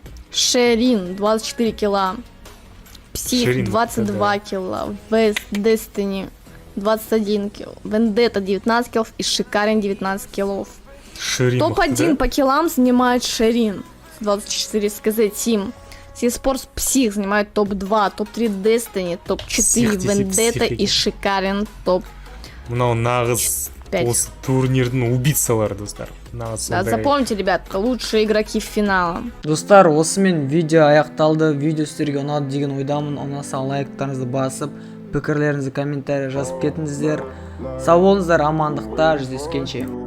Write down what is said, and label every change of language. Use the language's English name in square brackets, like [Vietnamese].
[Russian] Шерин 24 килла, Псих 22 килла, Вест Destiny 21 килл, Вендетта 19 киллов и Шикарин 19 киллов. Топ-1 по киллам занимает Шерин 24 с KZ Team. eSports Псих занимает топ-2, топ-3 Destiny, топ-4 Вендетта и Шикарин топ. [Kazakh] Мынау нағыз осы турнирдің убийцалары, достар. [Russian] Да, запомните, ребят, лучшие игроки финала. [Kazakh] Достар, осымен видео аяқталды. Видео сіздерге ұнады деген ойдамын. Ұнаса лайктарыңызды басып, пікірлеріңізді комментария жазып кетіңіздер. Сау болыңыздар, амандықта, жүздескенше.